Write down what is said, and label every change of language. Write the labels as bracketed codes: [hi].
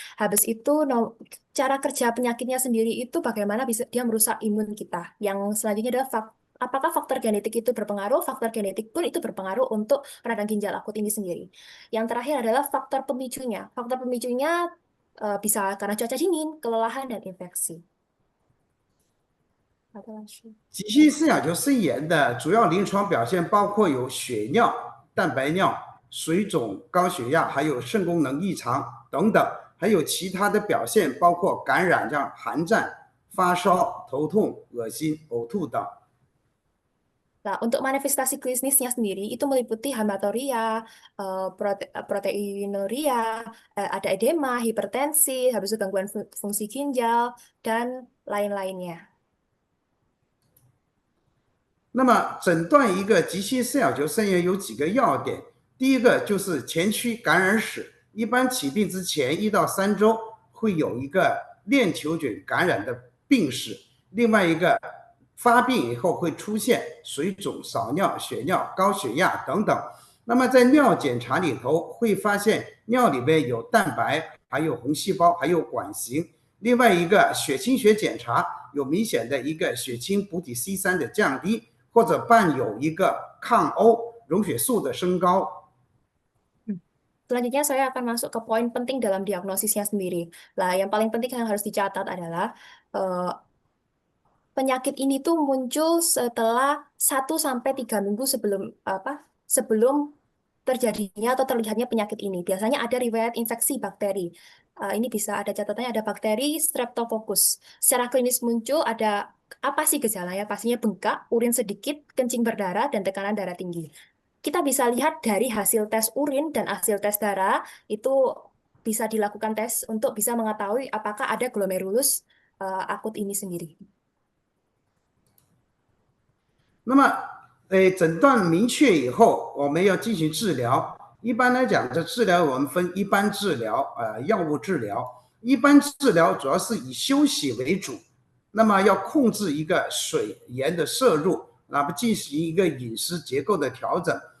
[id] Habis itu cara kerja penyakitnya sendiri itu bagaimana bisa dia merusak imun kita. Yang selanjutnya adalah apakah faktor genetik itu berpengaruh? Faktor genetik pun itu berpengaruh untuk radang ginjal akut ini sendiri. Yang terakhir adalah faktor pemicunya. Faktor pemicunya bisa karena cuaca dingin, kelelahan, dan infeksi. [zh] 急性肾小球肾炎的主要临床表现包括有血尿、蛋白尿、水肿、高血压，还有肾功能异常等等，还有其他的表现包括感染，像寒战、发烧、头痛、恶心、呕吐等。 [id] Nah, untuk manifestasi klinisnya sendiri itu meliputi hematuria, proteinuria, ada edema, hipertensi, habis itu gangguan fungsi ginjal, dan lain-lainnya. [zh] 那么诊断一个急性肾小球肾炎有几个要点，第一个就是前驱感染史，一般起病之前1到3周会有一个链球菌感染的病史，另外一个发病以后会出现水肿、少尿、血尿、高血压等等。那么在尿检查里头会发现尿里面有蛋白，还有红细胞，还有管型。另外一个血清学检查有明显的一个血清补体 C3 的降低，或者伴有一个抗欧溶血素的升高。 [id] Selanjutnya saya akan masuk ke poin penting dalam diagnosisnya sendiri. Lah, yang paling penting yang harus dicatat adalah penyakit ini tuh muncul setelah 1-3 minggu sebelum terjadinya atau terlihatnya penyakit ini. Biasanya ada riwayat infeksi bakteri. Ini bisa ada catatannya, ada bakteri Streptococcus. Secara klinis muncul ada apa sih gejalanya? Pastinya bengkak, urin sedikit, kencing berdarah, dan tekanan darah tinggi. Kita bisa lihat dari hasil tes urin dan hasil tes darah, itu bisa dilakukan tes untuk bisa mengetahui apakah ada glomerulus akut ini sendiri. [zh] 那么，诊断明确以后，我们要进行治疗。一般来讲，这治疗我们分一般治疗、药物治疗。一般治疗主要是以休息为主，那么要控制一个水盐的摄入，那么进行一个饮食结构的调整。